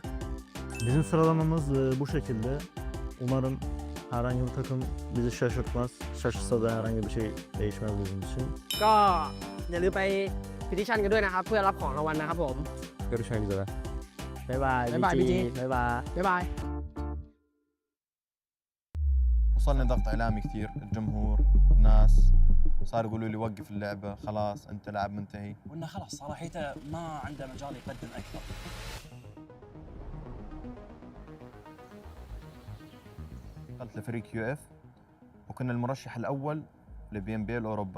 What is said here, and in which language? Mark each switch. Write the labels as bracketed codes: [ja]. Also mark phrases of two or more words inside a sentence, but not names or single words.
[tr] Bizim sıralamamız bu şekilde. Umarım herhangi bir takım bizi şaşırtmaz. Şaşırsa da herhangi bir şey değişmez bizim için. [th] ก็อย่าลืมไปพิทิชั่นกันด้วยนะครับ เพื่อรับของรางวัลนะครับผม [tr] Görüşmek üzere. [th] บ๊ายบาย บ๊ายบาย BG พี่จี บ๊ายบาย บ๊ายบาย [ar] وصلني ضغط اعلامي كثير، الجمهور، الناس صار يقولوا لي وقف اللعبه، خلاص انت لاعب منتهي. وانه خلاص صراحته ما عنده مجال يقدم اكثر. دخلت لفريق QF وكنا المرشح الاول لBMBL اوروبا.